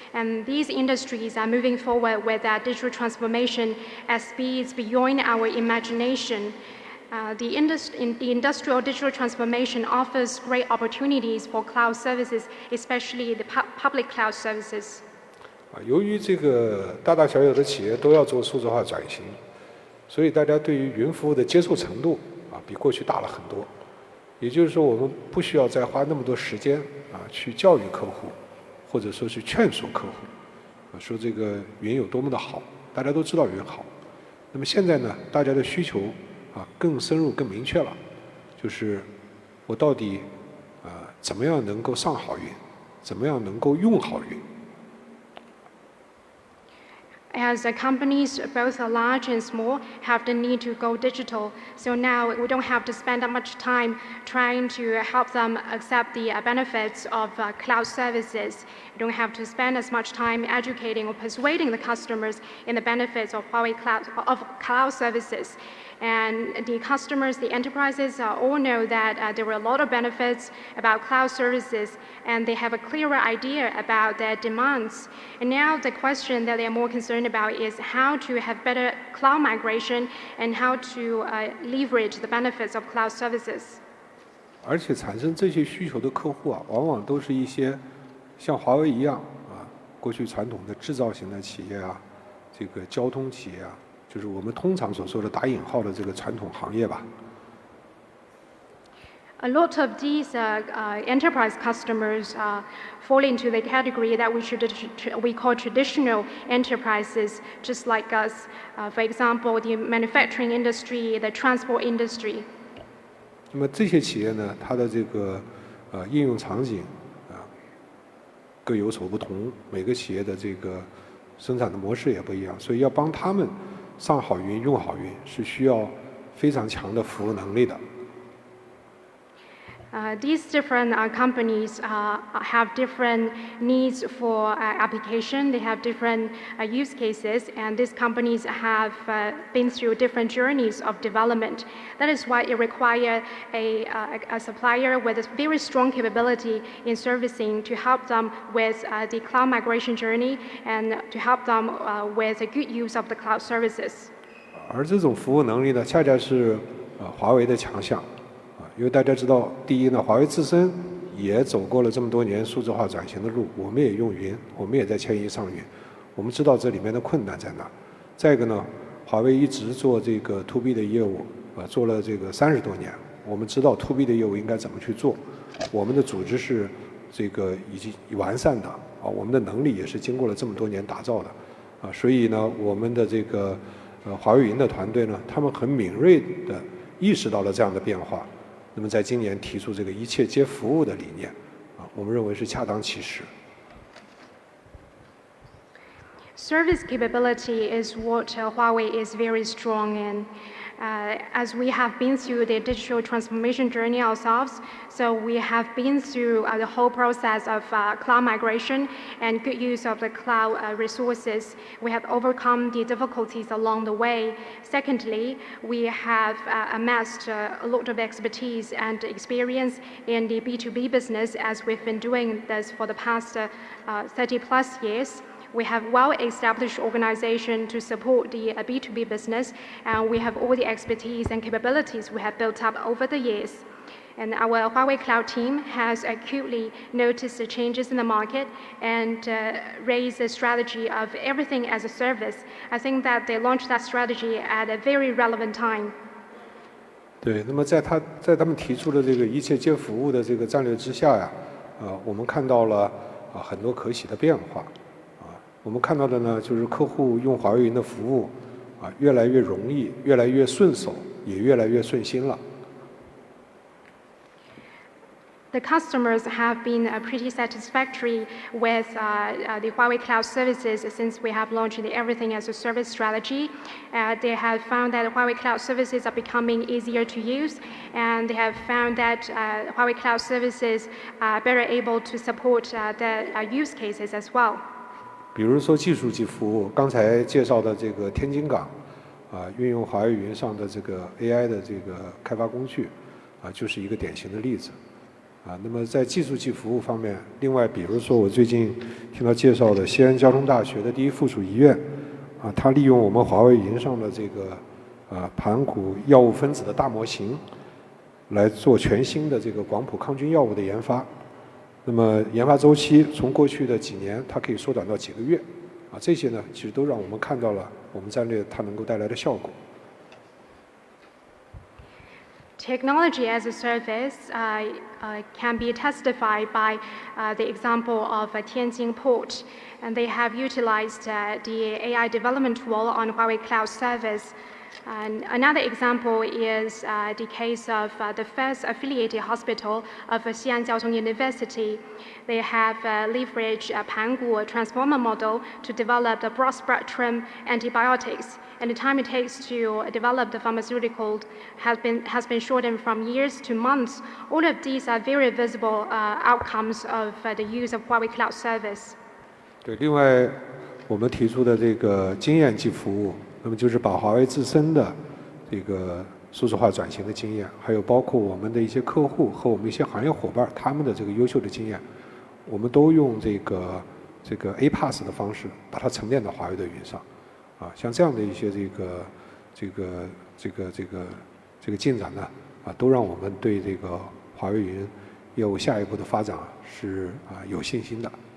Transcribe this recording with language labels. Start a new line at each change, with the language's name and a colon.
English: And these industries are moving forward with digital transformation at speeds beyond our imagination. The industrial digital transformation offers great opportunities for cloud services, especially the public cloud services.
Chinese: 由于这个大大小小的企业都要做数字化转型，所以大家对于云服务的接受程度比过去大了很多。也就是说，我们不需要再花那么多时间去教育客户，或者说去劝说客户，说这个云有多么的好，大家都知道云好。那么现在呢，大家的需求更深入、更明确了，就是我到底怎么样能够上好云，怎么样能够用好云。
English: As companies, both large and small, have the need to go digital. So now we don't have to spend that much time trying to help them accept the benefits of cloud services. You don't have to spend as much time educating or persuading the customers in the benefits of Huawei cloud services. And the customers, the enterprises all know that there were a lot of benefits about cloud services, and they have a clearer idea about their demands. And now the question that they are more concerned about is how to have better cloud migration and how to leverage the benefits of cloud services.
Chinese: 而且产生这些需求的客户往往都是一些像华为一样过去传统的制造型的企业这个交通企业就是我们通常所说的打引号的这个传统行业吧。
English: A lot of these enterprise customers fall into the category that we call traditional enterprises, just like us. For example, the manufacturing industry, the transport industry.
Chinese: 那么这些企业呢，它的这个应用场景各有所不同，每个企业的这个生产的模式也不一样，所以要帮他们上好云、用好云，是需要非常强的服务能力的。
English: These different companies have different needs for application. They have different use cases, and these companies have been through different journeys of development. That is why it requires a supplier with a very strong capability in servicing to help them with the cloud migration journey and to help them with a good use of the cloud services.
Chinese: 而这种服务能力呢，恰恰是华为的强项。因为大家知道，第一呢，华为自身也走过了这么多年数字化转型的路，我们也用云，我们也在迁移上云，我们知道这里面的困难在哪。再一个呢，华为一直做这个 to B 的业务，做了这个30多年，我们知道 to B 的业务应该怎么去做，我们的组织是这个已经完善的我们的能力也是经过了这么多年打造的所以呢，我们的这个华为云的团队呢，他们很敏锐地意识到了这样的变化。那么在今年提出这个一切皆服务的理念我们认为是恰当其时。
English: Service capability is what Huawei is very strong in. as we have been through the digital transformation journey ourselves, so we have been through the whole process of cloud migration and good use of the cloud resources. We have overcome the difficulties along the way. Secondly, we have amassed a lot of expertise and experience in the B2B business, as we've been doing this for the past 30 plus years. We have well-established organization to support the B2B business, and we have all the expertise and capabilities we have built up over the years. And our Huawei Cloud team has acutely noticed the changes in the market and raised the strategy of everything as a service. I think that they launched that strategy at a very relevant time.
Chinese: 对，那么在他们提出的这个一切皆服务的这个战略之下呀，我们看到了很多可喜的变化。我们看到的呢，就是客户用华为云的服务越来越容易，越来越顺手，也越来越顺心了。
English: The customers have been pretty satisfactory with the Huawei Cloud services since we have launched the everything as a service strategy. They have found that Huawei Cloud services are becoming easier to use, and they have found that Huawei Cloud services are better able to support the use cases as well.
Chinese: 比如说技术级服务，刚才介绍的这个天津港，运用华为云上的这个 AI 的这个开发工具，就是一个典型的例子。那么在技术级服务方面，另外比如说我最近听到介绍的西安交通大学的第一附属医院，它利用我们华为云上的这个盘古药物分子的大模型，来做全新的这个广谱抗菌药物的研发。那么研发周期从过去的几年，它可以缩短到几个月，这些呢，其实都让我们看到了我们战略它能够带来的效果。
English: Technology as a service can be testified by the example of Tianjin Port, and they have utilized the AI development tool on Huawei Cloud service. And another example is the case of the first affiliated hospital of Xi'an Jiaotong University. They have leveraged a Pangu transformer model to develop the broad-spectrum antibiotics, and the time it takes to develop the pharmaceutical has been shortened from years to months. All of these are very visible outcomes of the use of Huawei Cloud service.
Chinese: 对，另外我们提出的这个经验级服务。那么就是把华为自身的这个数字化转型的经验，还有包括我们的一些客户和我们一些行业伙伴他们的这个优秀的经验，我们都用这个 APaaS 的方式把它沉淀到华为的云上，像这样的一些这个进展呢，都让我们对这个华为云业务下一步的发展是有信心的。